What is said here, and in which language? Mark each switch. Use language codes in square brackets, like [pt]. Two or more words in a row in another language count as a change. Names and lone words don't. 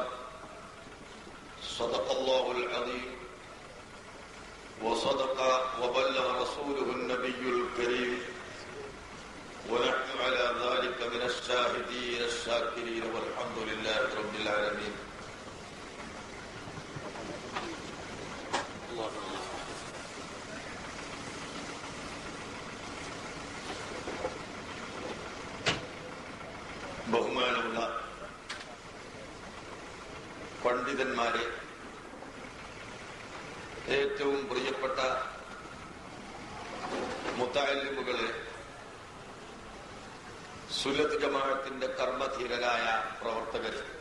[ar] صدق الله العظيم وصدق وبلغ رسوله النبي الكريم ونحن على ذلك من الشاهدين الشاكرين والحمد لله رب العالمين. [ml] ബഹുമാനമുള്ള പണ്ഡിതന്മാരെ, ഏറ്റവും പ്രിയപ്പെട്ട മുതഅല്ലിമുകളെ, സുന്നത്ത് ജമാഅത്തിന്റെ കർമ്മധീരരായ പ്രവർത്തകരെ,